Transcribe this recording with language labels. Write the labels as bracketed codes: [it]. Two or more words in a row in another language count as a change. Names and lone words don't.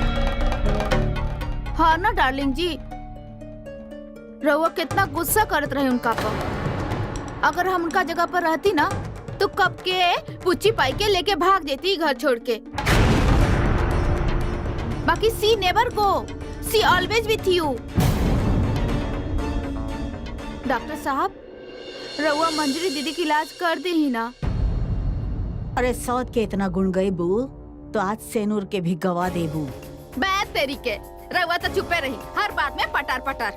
[bho] हाँ ना डार्लिंग जी, रउआ कितना गुस्सा करत रहे उनका पर। अगर हम उनका जगह पर रहती ना तो कब के पुच्ची पाई के लेके भाग देती घर छोड़ के। [en] बाकी she never go, she always with you. [bho] डॉक्टर साहब, रउआ मंजरी दीदी की इलाज कर दे ही ना। अरे सौद के इतना गुण गए बू तो आज सेनूर के भी गवा देबू। बैठ तेरी के, रउआ तो चुपे रही, हर बात में पटार पटार।